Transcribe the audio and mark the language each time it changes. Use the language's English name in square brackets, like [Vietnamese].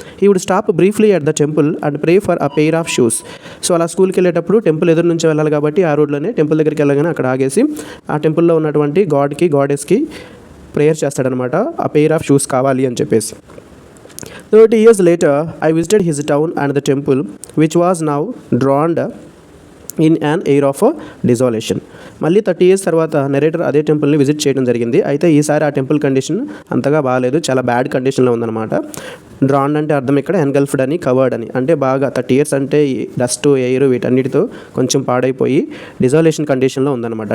[English] He would stop briefly at the temple and pray for a pair of shoes. [Telugu] So అలా స్కూల్కి వెళ్ళేటప్పుడు temple ఎదురు నుంచి వెళ్ళాలి కాబట్టి ఆ రోడ్లోనే టెంపుల్ దగ్గరికి వెళ్ళగానే అక్కడ ఆగేసి ఆ టెంపుల్లో ఉన్నటువంటి గాడెస్కి ప్రేయర్ చేస్తాడనమాట, ఆ పెయిర్ ఆఫ్ షూస్ కావాలి అని చెప్పేసి. [English] 30 years later I visited his town and the temple which was now drowned in an air of desolation. [Telugu] మళ్ళీ 30 years తర్వాత నెరేటర్ అదే టెంపుల్ని విజిట్ చేయడం జరిగింది. అయితే ఈసారి ఆ టెంపుల్ కండిషన్ అంతగా బాగాలేదు, చాలా బ్యాడ్ కండిషన్లో ఉందన్నమాట. డ్రాన్ అంటే అర్థం ఇక్కడ ఎన్గల్ఫ్డ్ అని, కవర్డ్ అని, అంటే బాగా 30 years అంటే డస్ట్, ఎయిర్ వీటన్నిటితో కొంచెం పాడైపోయి డిజాలేషన్ కండిషన్లో ఉందన్నమాట.